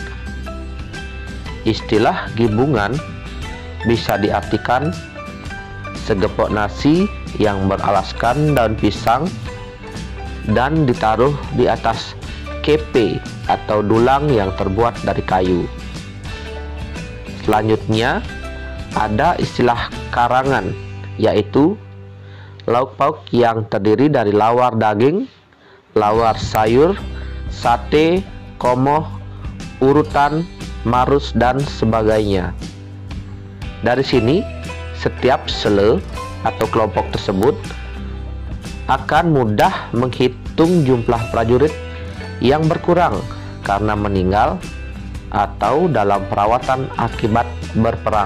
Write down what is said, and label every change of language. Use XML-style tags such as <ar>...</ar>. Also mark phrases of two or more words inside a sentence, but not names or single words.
<id>Istilah gibungan bisa diartikan segepok nasi yang beralaskan daun pisang dan ditaruh di atas kepe atau dulang yang terbuat dari kayu. Selanjutnya ada istilah karangan, yaitu lauk pauk yang terdiri dari lawar daging, lawar sayur, sate, komoh, urutan, marus, dan sebagainya. Dari sini, setiap sele atau kelompok tersebut akan mudah menghitung jumlah prajurit yang berkurang karena meninggal atau dalam perawatan akibat berperang.</id>